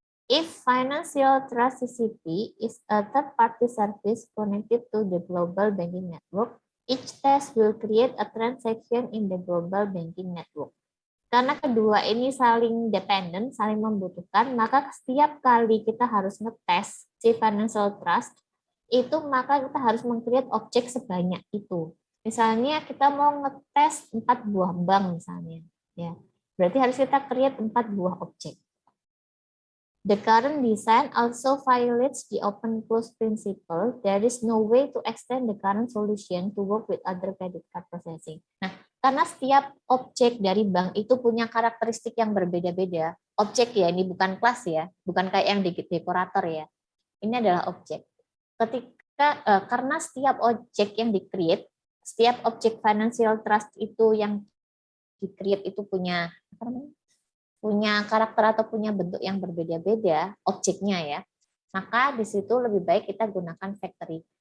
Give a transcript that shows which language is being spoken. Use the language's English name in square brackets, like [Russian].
[English] If financial trust CCP is a third-party service connected to the global banking network, each test will create a transaction in the global banking network. [Indonesian] Karena kedua ini saling dependent, saling membutuhkan, maka setiap kali kita harus ngetes si financial trust, itu maka kita harus meng-create objek sebanyak itu. Misalnya kita mau ngetes 4 buah bank misalnya, ya. Berarti harus kita create 4 buah objek. [English] The current design also violates the open-close principle. There is no way to extend the current solution to work with other credit card processing. [Indonesian] Nah, karena setiap objek dari bank itu punya karakteristik yang berbeda-beda. Objek ya, ini bukan kelas ya, bukan kayak yang di dekorator ya. Ini adalah objek. Karena setiap objek yang di-create, setiap objek financial trust itu yang di-create itu punya karakter atau punya bentuk yang berbeda-beda objeknya ya, maka di situ lebih baik kita gunakan factory.